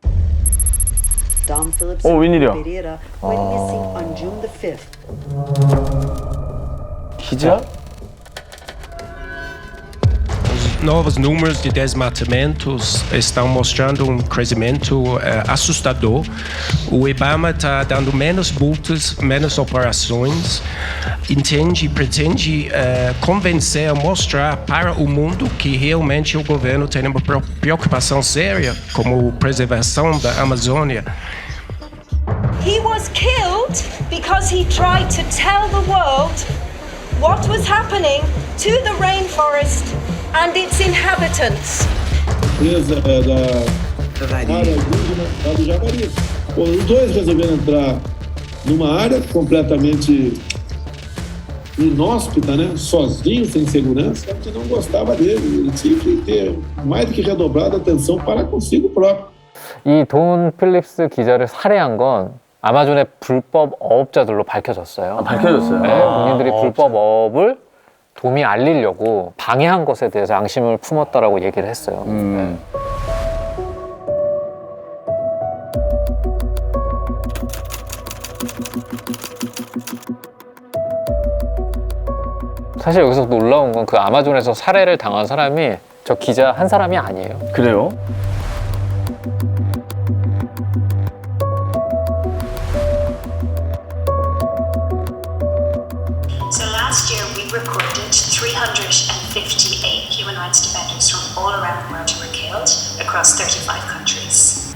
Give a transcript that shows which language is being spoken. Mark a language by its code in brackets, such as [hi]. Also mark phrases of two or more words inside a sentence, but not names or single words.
[ko] 웬일이야? 기자? [pt] novos números de desmatamentos estão mostrando crescimento assustador. O IBAMA está dando menos multas, menos operações. Pretende convencer, mostrar para o mundo que realmente o governo tem uma preocupação séria com a preservação da Amazônia. [en] He was killed because he tried to tell the world what was happening to the rainforest and its inhabitants. [pt] Presa da área indígena lá do Javari. Os dois resolveram entrar numa área completamente inóspita, né? Sozinho, sem segurança, a gente não gostava dele. Ele tinha que ter mais do que redobrado a atenção para consigo próprio. [ko] 이 돈 필립스 기자를 살해한 건 아마존의 불법 어업자들로 밝혀졌어요. 밝혀졌어요? 네, 국민들이 불법 어업을 도미 알리려고 방해한 것에 대해서 앙심을 품었다라고 얘기를 했어요. 네. 사실 여기서 놀라운 건 그 아마존에서 살해를 당한 사람이 저 기자 한 사람이 아니에요. 그래요? [en] So last year we recorded 358 human rights defenders from all around the world who were killed across 35 countries.